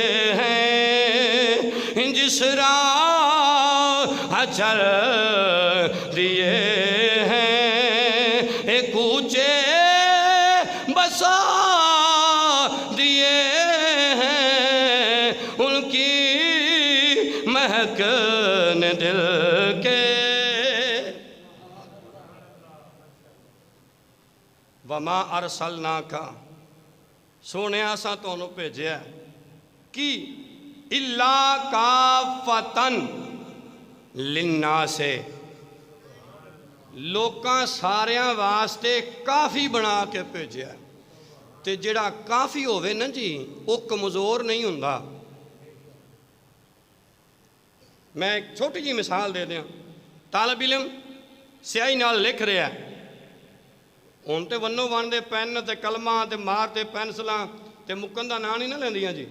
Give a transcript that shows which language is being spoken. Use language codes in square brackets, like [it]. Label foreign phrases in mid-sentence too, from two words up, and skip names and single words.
[ur] ہیں، جس راہ چل دیے ہیں، ایک کوچے بسا دیے ہیں، ان کی مہک نے دل کے۔ [ar] وَمَا أَرْسَلْنَاكَ، [pa] سونے اساں تانوں بھیجیا کی [ar] إِلَّا كَافَّةً لِلنَّاسِ، [pa] ਲੋਕਾਂ ਸਾਰਿਆਂ ਵਾਸਤੇ ਕਾਫੀ ਬਣਾ ਕੇ ਭੇਜਿਆ। ਤੇ ਜਿਹੜਾ ਕਾਫੀ ਹੋਵੇ ਨਾ ਜੀ, ਉਹ ਕਮਜ਼ੋਰ ਨਹੀਂ ਹੁੰਦਾ। ਮੈਂ ਇੱਕ ਛੋਟੀ ਜਿਹੀ ਮਿਸਾਲ ਦੇ ਦਿਆਂ। ਤਾਲਬ ਇਲਮ ਸਿਆਹੀ ਨਾਲ ਲਿਖ ਰਿਹਾ, ਹੁਣ ਤੇ ਵੰਨੋ ਵੰਨ ਦੇ ਪੈਨ ਤੇ ਕਲਮਾਂ ਤੇ ਮਾਰ ਤੇ ਪੈਨਸਲਾਂ ਤੇ ਮੁੱਕਣ ਦਾ ਨਾਂ ਨਹੀਂ ਨਾ ਲੈਂਦੀਆਂ ਜੀ।